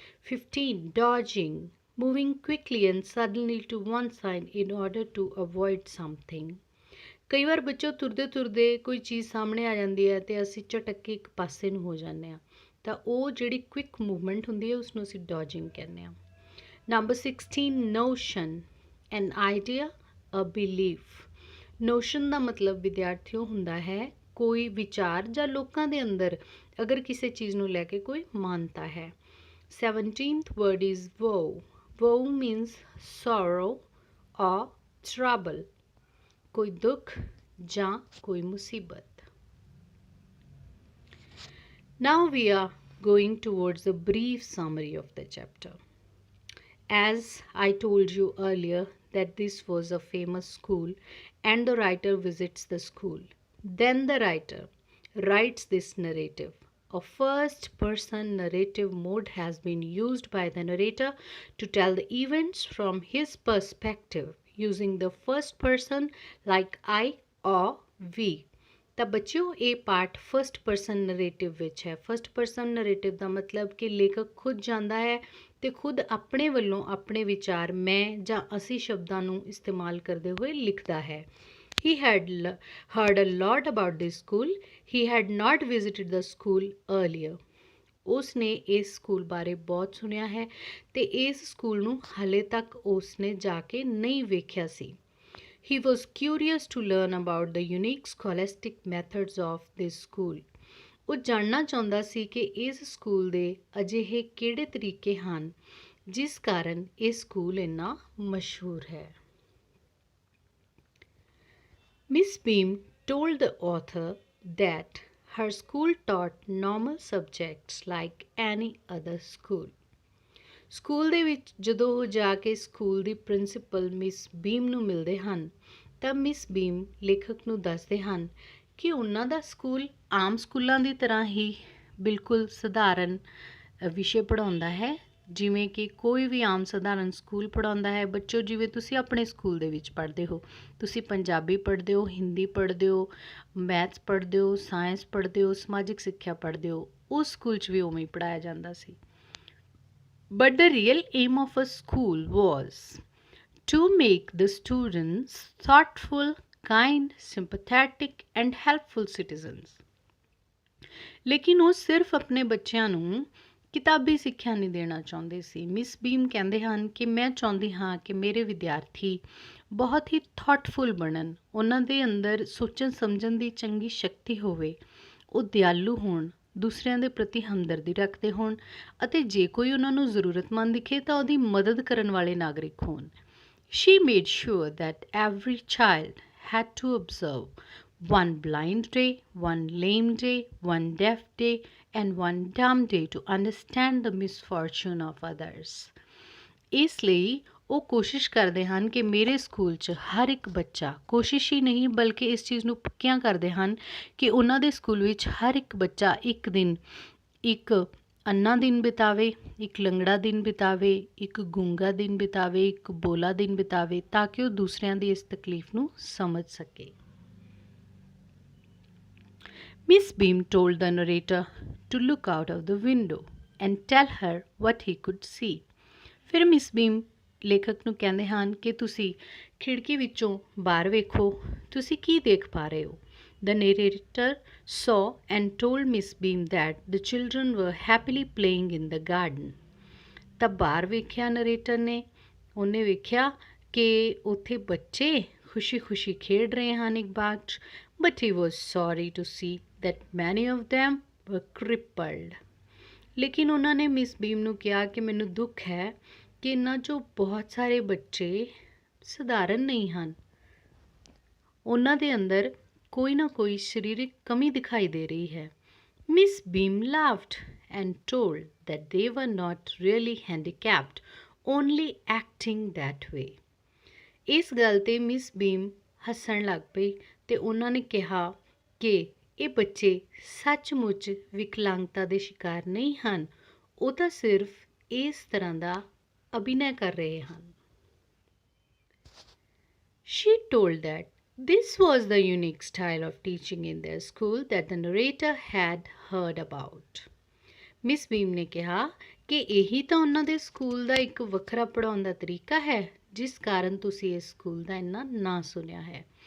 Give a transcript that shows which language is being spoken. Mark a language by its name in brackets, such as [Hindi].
[English] 15 dodging. Moving quickly and suddenly to one side in order to avoid something. [Punjabi] ਕਈ ਵਾਰ ਬੱਚੋ ਤੁਰਦੇ ਤੁਰਦੇ ਕੋਈ ਚੀਜ਼ ਸਾਹਮਣੇ ਆ ਜਾਂਦੀ ਹੈ ਤੇ ਅਸੀਂ ਝਟਕ ਕੇ ਇੱਕ ਪਾਸੇ ਨੂੰ ਹੋ ਜਾਂਦੇ ਹਾਂ, ਤਾਂ ਉਹ ਜਿਹੜੀ ਕੁਇਕ ਮੂਵਮੈਂਟ ਹੁੰਦੀ ਹੈ ਉਸਨੂੰ ਅਸੀਂ ਡੋਜਿੰਗ ਕਹਿੰਦੇ ਹਾਂ। [English] Number 16 notion. An idea, a belief. [Punjabi] Notion ਦਾ ਮਤਲਬ ਵਿਦਿਆਰਥੀਓ ਹੁੰਦਾ ਹੈ ਕੋਈ ਵਿਚਾਰ ਜਾਂ ਲੋਕਾਂ ਦੇ ਅੰਦਰ ਅਗਰ ਕਿਸੇ ਚੀਜ਼ ਨੂੰ ਲੈ ਕੇ ਕੋਈ ਮਾਨਤਾ ਹੈ। [English] 17th word is woe. Woe means sorrow or trouble. [Punjabi] ਕੋਈ ਦੁੱਖ ਜਾਂ ਕੋਈ ਮੁਸੀਬਤ। [English] Now we are going towards a brief summary of the chapter. As I told you earlier that this was a famous school and the writer visits the school. Then the writer writes this narrative. A first-person narrative mode has been used by the narrator to tell the events from his perspective using the first person like I or we. [Punjabi] ਤਾਂ ਬੱਚਿਓ ਇਹ part first person narrative ਵਿੱਚ ਹੈ। First person narrative ਦਾ ਮਤਲਬ ਕਿ ਲੇਖਕ ਖੁਦ ਜਾਂਦਾ ਹੈ ਤੇ ਖੁਦ ਆਪਣੇ ਵੱਲੋਂ ਆਪਣੇ ਵਿਚਾਰ ਮੈਂ ਜਾਂ ਅਸੀਂ ਸ਼ਬਦਾਂ ਨੂੰ ਇਸਤੇਮਾਲ ਕਰਦੇ ਹੋਏ ਲਿਖਦਾ ਹੈ। [English] He had heard a lot about this school. He had not visited the school earlier. [Punjabi] ਉਸਨੇ ਇਸ ਸਕੂਲ ਬਾਰੇ ਬਹੁਤ ਸੁਣਿਆ ਹੈ ਤੇ ਇਸ ਸਕੂਲ ਨੂੰ ਹਾਲੇ ਤੱਕ ਉਸਨੇ ਜਾ ਕੇ ਨਹੀਂ ਵੇਖਿਆ ਸੀ। [English] He was curious to learn about the unique scholastic methods of this school. [Punjabi] ਉਹ ਜਾਣਨਾ ਚਾਹੁੰਦਾ ਸੀ ਕਿ ਇਸ ਸਕੂਲ ਦੇ ਅਜਿਹੇ ਕਿਹੜੇ ਤਰੀਕੇ ਹਨ ਜਿਸ ਕਾਰਨ ਇਹ ਸਕੂਲ ਇੰਨਾ ਮਸ਼ਹੂਰ ਹੈ। [English] Miss Beam told the author that her school taught normal subjects like any other school. [Punjabi] School ਦੇ ਵਿੱਚ ਜਦੋਂ ਉਹ ਜਾ ਕੇ ਸਕੂਲ ਦੀ ਪ੍ਰਿੰਸੀਪਲ ਮਿਸ ਬੀਮ ਨੂੰ ਮਿਲਦੇ ਹਨ ਤਾਂ ਮਿਸ ਬੀਮ ਲੇਖਕ ਨੂੰ ਦੱਸਦੇ ਹਨ ਕਿ ਉਹਨਾਂ ਦਾ ਸਕੂਲ ਆਮ ਸਕੂਲਾਂ ਦੀ ਤਰ੍ਹਾਂ ਹੀ ਬਿਲਕੁਲ ਸਧਾਰਨ ਵਿਸ਼ੇ ਪੜ੍ਹਾਉਂਦਾ ਹੈ ਜਿਵੇਂ ਕਿ ਕੋਈ ਵੀ ਆਮ ਸਧਾਰਨ ਸਕੂਲ ਪੜ੍ਹਾਉਂਦਾ ਹੈ। ਬੱਚੋ ਜਿਵੇਂ ਤੁਸੀਂ ਆਪਣੇ ਸਕੂਲ ਦੇ ਵਿੱਚ ਪੜ੍ਹਦੇ ਹੋ, ਤੁਸੀਂ ਪੰਜਾਬੀ ਪੜ੍ਹਦੇ ਹੋ, ਹਿੰਦੀ ਪੜ੍ਹਦੇ ਹੋ, ਮੈਥਸ ਪੜ੍ਹਦੇ ਹੋ, ਸਾਇੰਸ ਪੜ੍ਹਦੇ ਹੋ, ਸਮਾਜਿਕ ਸਿੱਖਿਆ ਪੜ੍ਹਦੇ ਹੋ, ਉਸ ਸਕੂਲ 'ਚ ਵੀ ਉਵੇਂ ਹੀ ਪੜ੍ਹਾਇਆ ਜਾਂਦਾ ਸੀ। [English] But the real aim of a school was to make the students thoughtful, kind, sympathetic and helpful citizens. [Punjabi] ਲੇਕਿਨ ਉਹ ਸਿਰਫ ਆਪਣੇ ਬੱਚਿਆਂ ਨੂੰ ਕਿਤਾਬੀ ਸਿੱਖਿਆ ਨਹੀਂ ਦੇਣਾ ਚਾਹੁੰਦੇ ਸੀ। ਮਿਸ ਬੀਮ ਕਹਿੰਦੇ ਹਨ ਕਿ ਮੈਂ ਚਾਹੁੰਦੀ ਹਾਂ ਕਿ ਮੇਰੇ ਵਿਦਿਆਰਥੀ ਬਹੁਤ ਹੀ ਥਾਟਫੁਲ ਬਣਨ, ਉਹਨਾਂ ਦੇ ਅੰਦਰ ਸੋਚਣ ਸਮਝਣ ਦੀ ਚੰਗੀ ਸ਼ਕਤੀ ਹੋਵੇ, ਉਹ ਦਿਆਲੂ ਹੋਣ, ਦੂਸਰਿਆਂ ਦੇ ਪ੍ਰਤੀ ਹਮਦਰਦੀ ਰੱਖਦੇ ਹੋਣ ਅਤੇ ਜੇ ਕੋਈ ਉਹਨਾਂ ਨੂੰ ਜ਼ਰੂਰਤਮੰਦ ਦਿਖੇ ਤਾਂ ਉਹਦੀ ਮਦਦ ਕਰਨ ਵਾਲੇ ਨਾਗਰਿਕ ਹੋਣ। [English] She made sure that every child had to observe one blind day, one lame day, one deaf day, and one dumb day to understand the misfortune of others. [Punjabi] ਇਸ ਲਈ ਉਹ ਕੋਸ਼ਿਸ਼ ਕਰਦੇ ਹਨ ਕਿ ਮੇਰੇ ਸਕੂਲ 'ਚ ਹਰ ਇੱਕ ਬੱਚਾ, ਕੋਸ਼ਿਸ਼ ਹੀ ਨਹੀਂ ਬਲਕਿ ਇਸ ਚੀਜ਼ ਨੂੰ ਪੱਕਿਆਂ ਕਰਦੇ ਹਨ ਕਿ ਉਹਨਾਂ ਦੇ ਸਕੂਲ ਵਿੱਚ ਹਰ ਇੱਕ ਬੱਚਾ ਇੱਕ ਦਿਨ ਇੱਕ ਅੰਨਾ ਦਿਨ ਬਿਤਾਵੇ, ਇੱਕ ਲੰਗੜਾ ਦਿਨ ਬਿਤਾਵੇ, ਇੱਕ ਗੂੰਗਾ ਦਿਨ ਬਿਤਾਵੇ, ਇੱਕ ਬੋਲਾ ਦਿਨ ਬਿਤਾਵੇ ਤਾਂ ਕਿ ਉਹ ਦੂਸਰਿਆਂ ਦੀ ਇਸ ਤਕਲੀਫ ਨੂੰ ਸਮਝ ਸਕੇ। [English] Miss Beam told the narrator to look out of the window and tell her what he could see. [Punjabi] ਫਿਰ ਮਿਸ ਬੀਮ ਲੇਖਕ ਨੂੰ ਕਹਿੰਦੇ ਹਨ ਕਿ ਤੁਸੀਂ ਖਿੜਕੀ ਵਿੱਚੋਂ ਬਾਹਰ ਵੇਖੋ, ਤੁਸੀਂ ਕੀ ਦੇਖ ਪਾ ਰਹੇ ਹੋ। [English] The narrator saw and told Miss Beam that the children were happily playing in the garden. [Punjabi] ਤਾਂ ਬਾਹਰ ਵੇਖਿਆ ਨਰੇਟਰ ਨੇ, ਉਹਨੇ ਵੇਖਿਆ ਕਿ ਉੱਥੇ ਬੱਚੇ ਖੁਸ਼ੀ-ਖੁਸ਼ੀ ਖੇਡ ਰਹੇ ਹਨ ਇੱਕ ਬਾਗ 'ਚ, [English] but he was sorry to see that many of them were crippled. [Punjabi] ਲੇਕਿਨ ਉਹਨਾਂ ਨੇ ਮਿਸ ਬੀਮ ਨੂੰ ਕਿਹਾ ਕਿ ਮੈਨੂੰ ਦੁੱਖ ਹੈ ਕਿ ਇਹਨਾਂ 'ਚੋਂ ਬਹੁਤ ਸਾਰੇ ਬੱਚੇ ਸਧਾਰਨ ਨਹੀਂ ਹਨ, ਉਹਨਾਂ ਦੇ ਅੰਦਰ ਕੋਈ ਨਾ ਕੋਈ ਸਰੀਰਕ ਕਮੀ ਦਿਖਾਈ ਦੇ ਰਹੀ ਹੈ। [English] Miss Beam laughed and told that they were not really handicapped, only acting that way. [Punjabi] ਇਸ ਗੱਲ 'ਤੇ ਮਿਸ ਬੀਮ ਹੱਸਣ ਲੱਗ ਪਈ ਅਤੇ ਉਹਨਾਂ ਨੇ ਕਿਹਾ ਕਿ ਇਹ ਬੱਚੇ ਸੱਚਮੁੱਚ ਵਿਕਲਾਂਗਤਾ ਦੇ ਸ਼ਿਕਾਰ ਨਹੀਂ ਹਨ, ਉਹ ਤਾਂ ਸਿਰਫ ਇਸ ਤਰ੍ਹਾਂ ਦਾ ਅਭਿਨੈ ਕਰ ਰਹੇ ਹਨ। [English] She told that this was the unique style of teaching in their school that the narrator had heard about. [Punjabi] Miss ਬੀਮ ਨੇ ਕਿਹਾ ਕਿ ਇਹੀ ਤਾਂ ਉਹਨਾਂ ਦੇ ਸਕੂਲ ਦਾ ਇੱਕ ਵੱਖਰਾ ਪੜ੍ਹਾਉਣ ਦਾ ਤਰੀਕਾ ਹੈ ਜਿਸ ਕਾਰਨ ਤੁਸੀਂ ਇਸ ਸਕੂਲ ਦਾ ਇੰਨਾ ਨਾਂ ਸੁਣਿਆ ਹੈ।